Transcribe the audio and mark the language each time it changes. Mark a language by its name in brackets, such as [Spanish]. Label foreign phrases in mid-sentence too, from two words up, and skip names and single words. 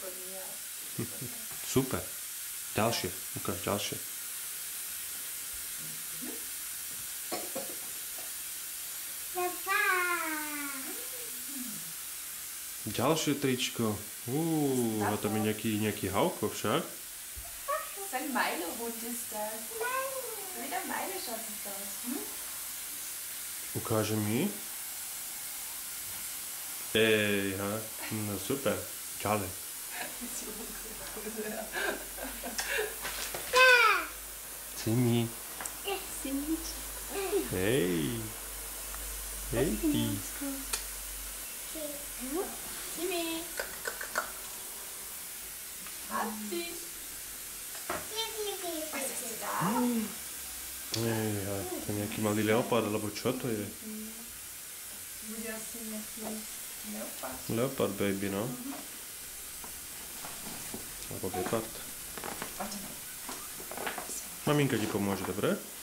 [Slovak] Super. Ďalšie. Ukáž ďalšie. Ďalšie tričko. A tam je nejaký Hauko však. [German] Sein Milo-Hund ist das. Wieder Milo-Schatz ist das. [Slovak] Ukáže mi. Ej, ha. No super. Ďalej. Simi. Hej. Hej ty. Simi. Happy. [German] Was ist denn da? [Slovak] Ej, ha. To je nejaký malý leopard, alebo čo to je? Bude asi nejaký leopard. Leopard baby, no. Alebo gepard. [German] Warte mal. [Slovak] Maminka ti pomôže, dobre?